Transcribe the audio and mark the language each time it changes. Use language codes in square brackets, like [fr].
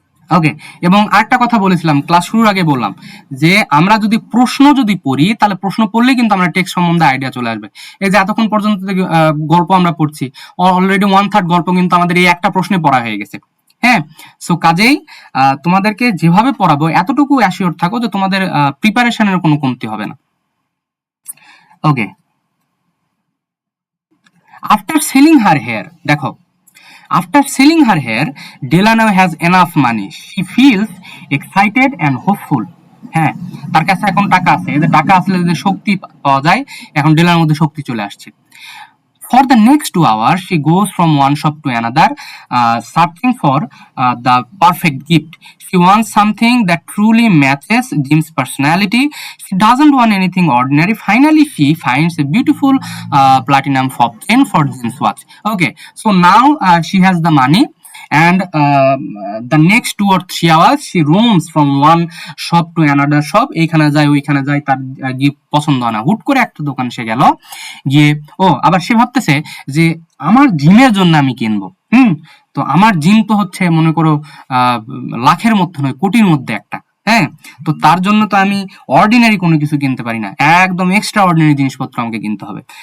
[bn] ওকে, এবং আরেকটা কথা বলেছিলাম ক্লাস শুরুর আগে, বললাম যে আমরা যদি প্রশ্ন পড়ি, তাহলে প্রশ্ন পড়লেই কিন্তু আমরা টেক্সট সম্বন্ধে আইডিয়া চলে আসবে। এই যে এতক্ষণ পর্যন্ত গল্প আমরা পড়ছি, অলরেডি 1/3 গল্প কিন্তু আমাদের এই একটা প্রশ্নে পড়া হয়ে গেছে। হ্যাঁ, সো কাজেই তোমাদেরকে যেভাবে পড়াবো এতটুকু অ্যাসিওর থাকো যে তোমাদের প্রিপারেশনের কোনো কমতি হবে না। [en] Okay, after selling her hair, দেখো, after selling her hair, Della now has enough money. She feels excited and hopeful. [bn] হ্যাঁ, তার কাছে এখন টাকা আছে, এই যে টাকা আসলে যে শক্তি পাওয়া যায়, এখন ডেলার মধ্যে শক্তি চলে আসছে। [en] For the next 2 hours, she goes from one shop to another, searching for the perfect gift. She wants something that truly matches Jim's personality. She doesn't want anything ordinary. Finally, she finds a beautiful platinum fob chain for Jim's watch. Okay, so now she has the money, and the next 2 or 3 hours she roams from one shop to another shop. [bn] এইখানে যায় ওইখানে যায়, তার gift পছন্দ হয় না। হুট করে একটা দোকান সে গেল, গিয়ে আবার সে ভাবতেছে যে আমার জিমের জন্য আমি কিনবো। তো আমার জিম তো হচ্ছে মনে করো লাখের মধ্যে নয়, কোটির মধ্যে একটা, হ্যাঁ, তো তার জন্য তো আমি অর্ডিনারি কোনো কিছু কিনতে পারি না, একদম এক্সট্রা অর্ডিনারি জিনিসপত্র আমাকে কিনতে হবে।